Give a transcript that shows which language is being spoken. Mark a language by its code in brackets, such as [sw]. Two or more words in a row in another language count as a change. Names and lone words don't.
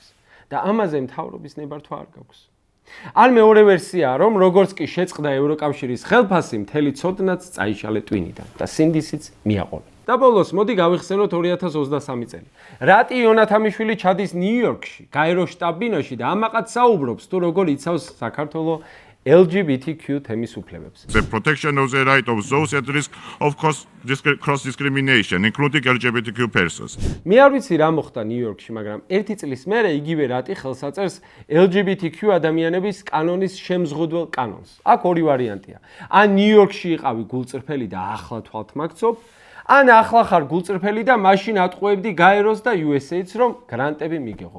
[ka] და ამაზე მთავრობის ნებართვა არ გაქვს. ან მეორე ვერსიაა, რომ როგორც კი შეწყდა ევროკავშირის ხელფასი, მთელი ცოდნაც წაიშალე ტვინიდან და სინდისიც მიაყოლა. და ბოლოს მოდი გავიხსენოთ 2023 წელი. რატი იონათამიშვილი ჩადის ნიუ-იორკში, გაეროს შტაბ-ბინაში და ამაყად საუბრობს, თუ როგორ იცავს საქართველოს LGBTQ თემის უფლებებს. [en] The protection of the right of those at risk of cross discrimination, including LGBTQ persons. [ka] მე არ ვიცი რა მოხდა ნიუ-იორკში, მაგრამ ერთი წლის მერე იგივე რატი ხელს აწერს LGBTQ ადამიანების კანონის შემზღუდველ კანონს. აქ ორი ვარიანტია. ან ნიუ-იორკში იყავი გულწრფელი და ახლა თვალთ მაგცობ, ან ახლა ხარ გულწრფელი და მაშინ ატყუებდი გაეროს და USA-ს რომ გრანტები მიგეღო.